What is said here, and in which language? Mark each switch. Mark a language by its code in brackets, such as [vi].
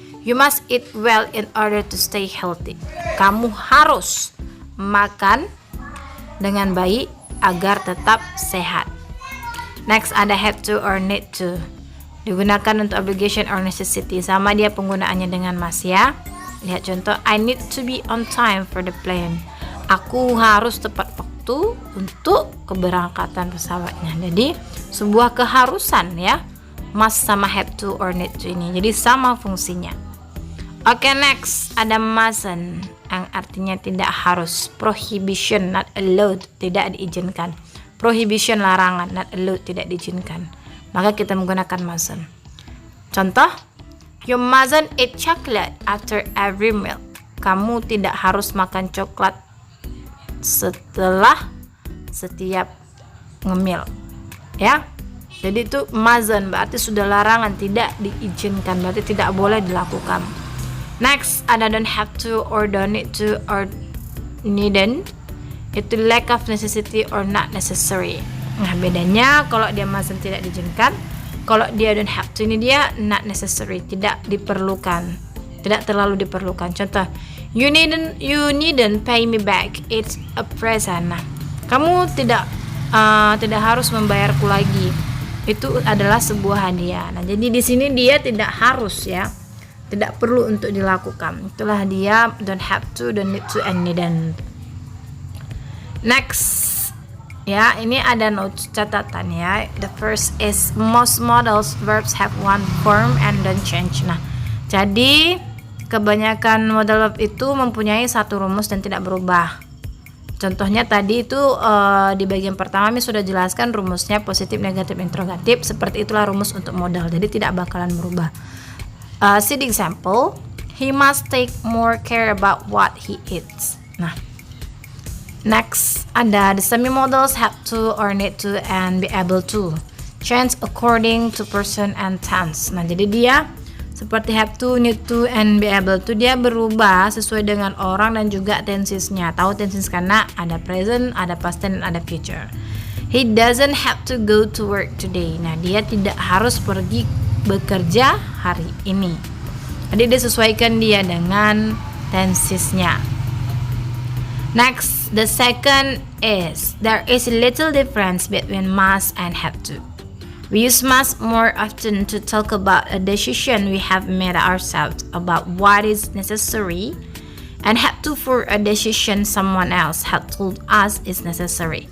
[en] You must eat well in order to stay healthy. [id] Kamu harus makan dengan baik agar tetap sehat. Next ada have to or need to. Digunakan untuk obligation or necessity. Sama dia penggunaannya dengan must ya. Lihat contoh, [en] I need to be on time for the plane. [id] Aku harus tepat waktu untuk keberangkatan pesawatnya. Jadi sebuah keharusan ya, must sama have to or need to ini. Jadi sama fungsinya. Oke, next ada mustn't, yang artinya tidak harus. Prohibition, [en] not allowed, [id] tidak diizinkan. Prohibition, larangan, not allowed, tidak diizinkan. Maka kita menggunakan mustn't. [en] Contoh, you mustn't eat chocolate after every meal. [id] Kamu tidak harus makan coklat setelah setiap ngemil. Ya. Jadi itu mustn't berarti sudah larangan, tidak diizinkan, berarti tidak boleh dilakukan. Next, ada don't have to or don't need to or needn't. Itu [en] lack of necessity or not necessary. [id] Nah, bedanya kalau dia mustn't tidak diizinkan, kalau dia don't have to ini dia not necessary, tidak diperlukan, tidak terlalu diperlukan. [en] Contoh, you needn't pay me back, it's a present. [id] Nah, kamu tidak harus membayarku lagi, itu adalah sebuah hadiah. Nah, jadi di sini dia tidak harus ya, tidak perlu untuk dilakukan. Itulah dia don't have to, don't need to, and needn't. Next. Ya, ini ada notes catatan ya. [en] The first is most models verbs have one form and don't change. [id] Nah, jadi kebanyakan model verb itu mempunyai satu rumus dan tidak berubah. Contohnya tadi itu di bagian pertama Miss sudah jelaskan rumusnya positif, negatif, interrogatif. Seperti itulah rumus untuk modal. Jadi tidak bakalan berubah. [en] See the example. He must take more care about what he eats. Nah, next ada the semi models have to or need to and be able to change according to person and tense. [id] Nah, jadi dia seperti have to, need to, and be able to, dia berubah sesuai dengan orang dan juga tensesnya. Tahu tenses karena ada present, ada past tense, ada future. [en] He doesn't have to go to work today. [id] Nah, dia tidak harus pergi bekerja hari ini. Jadi disesuaikan dia dengan tensesnya. [en] Next, the second is there is a little difference between must and have to. We use must more often to talk about a decision we have made ourselves about what is necessary, and have to for a decision someone else had told us is necessary.